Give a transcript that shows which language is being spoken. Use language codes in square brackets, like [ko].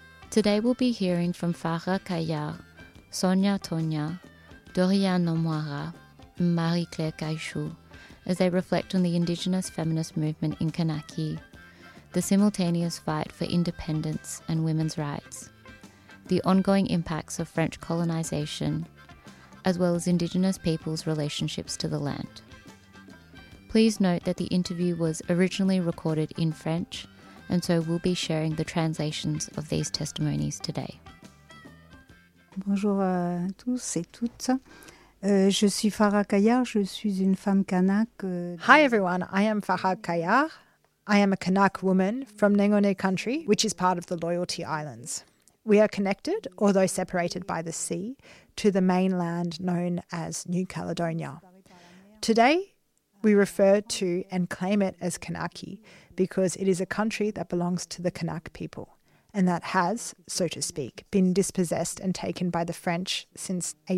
[en] Today we'll be hearing from Farah Kayar, Sonia Tonya, Dorian Nomwara, and Marie-Claire Kaishu, as they reflect on the Indigenous feminist movement in Kanaki, the simultaneous fight for independence and women's rights, the ongoing impacts of French colonisation, as well as Indigenous peoples' relationships to the land. Please note that the interview was originally recorded in French, and so we'll be sharing the translations of these testimonies today. [fr] Bonjour à tous et toutes. Je suis Farah Kayar, je suis une femme Kanak. [en] Hi everyone, I am Farah Kayar. I am a Kanak woman from Nengone country, which is part of the Loyalty Islands. We are connected, although separated by the sea, to the mainland known as New Caledonia. Today, we refer to and claim it as Kanaki because it is a country that belongs to the Kanak people and that has, so to speak, been dispossessed and taken by the French since